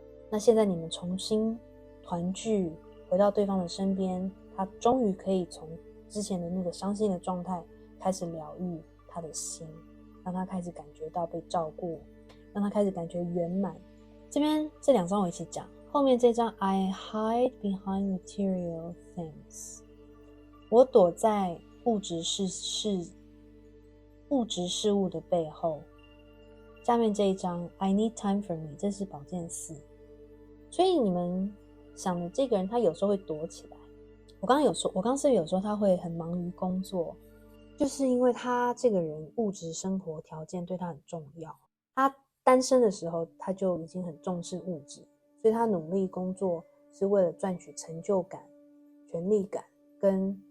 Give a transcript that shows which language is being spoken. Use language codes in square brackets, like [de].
[zh] 那现在你们重新团聚，回到对方的身边，他终于可以从之前的那个伤心的状态开始疗愈他的心，让他开始感觉到被照顾，让他开始感觉圆满。这边这2张我一起讲，后面这张 [en] I hide behind material things， [zh] 我躲在物质事物的背后。下面这一张 [en] I need time for me， [zh] 这是宝剑4。所以你们想的这个人，他有时候会躲起来。我刚是不是有说他会很忙于工作，就是因为他这个人物质生活条件对他很重要。他单身的时候他就已经很重视物质，所以他努力工作是为了赚取成就感、权力感跟